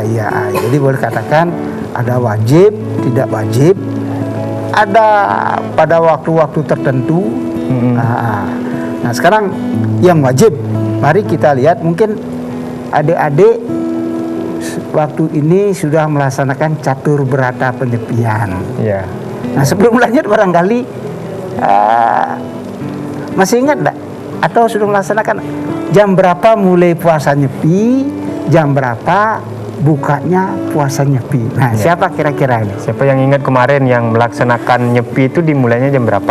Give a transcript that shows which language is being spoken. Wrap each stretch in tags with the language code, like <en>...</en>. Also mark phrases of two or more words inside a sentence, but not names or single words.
<id>Jadi boleh katakan ada wajib, tidak wajib, ada pada waktu-waktu tertentu. Nah sekarang yang wajib, mari kita lihat mungkin adik-adik waktu ini sudah melaksanakan catur berata penyepian. Iya. Nah sebelum lanjut barangkali masih ingat enggak? Atau sudah melaksanakan jam berapa mulai puasa nyepi, jam berapa bukanya puasa nyepi. Nah siapa kira-kira ini? Siapa yang ingat kemarin yang melaksanakan nyepi itu dimulainya jam berapa?</id>